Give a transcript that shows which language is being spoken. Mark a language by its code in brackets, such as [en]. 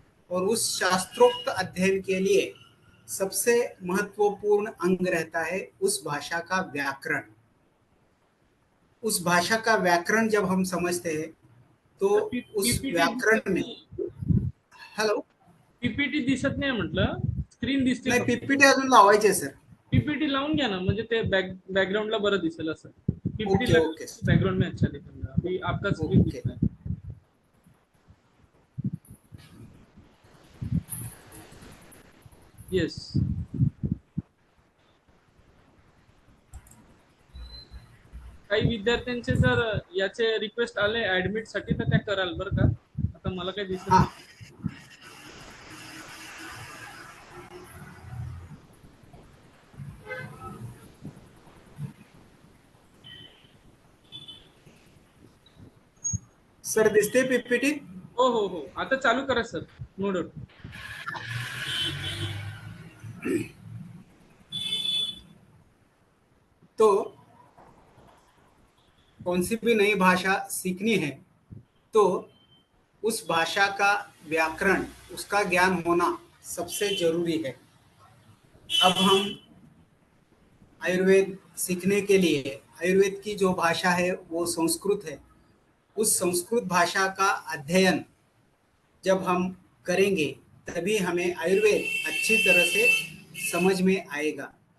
[hi] और उस शास्त्रोक्त अध्ययन के लिए सबसे महत्वपूर्ण अंग रहता है उस भाषा का व्याकरण. उस भाषा का व्याकरण जब हम समझते हैं तो उस व्याकरण में हेलो [mr] पीपीटी दिसत नाही म्हटलं, स्क्रीन दिसते. नाही, पीपीटी अजून लावायचे सर. पीपीटी लावून घ्या ना, म्हणजे ते बॅकग्राऊंडला बरं दिसेल असं. [en] PPT okay [hi] लगा [en] okay [hi] बैकग्राउंड में अच्छा दिखेगा, अभी आपका स्क्रीन [en] Okay. [hi] दिख रहा है। [mr] येस, काही विद्यार्थ्यांचे जर याचे रिक्वेस्ट आले ऍडमिट साठी तर त्या कराल बरं का, आता मला काही दिसत [hi] हाँ, [mr] नाही. सर दिसते पीपीटी? हो हो हो, आता चालू करा सर, [en] No doubt. [hi] तो कौन सी भी नई भाषा सीखनी है तो उस भाषा का व्याकरण, उसका ज्ञान होना सबसे जरूरी है। अब हम आयुर्वेद सीखने के लिए, आयुर्वेद की जो भाषा है वो संस्कृत है, उस संस्कृत भाषा का अध्ययन जब हम करेंगे तभी हमें आयुर्वेद अच्छी तरह से समझ में आएगा।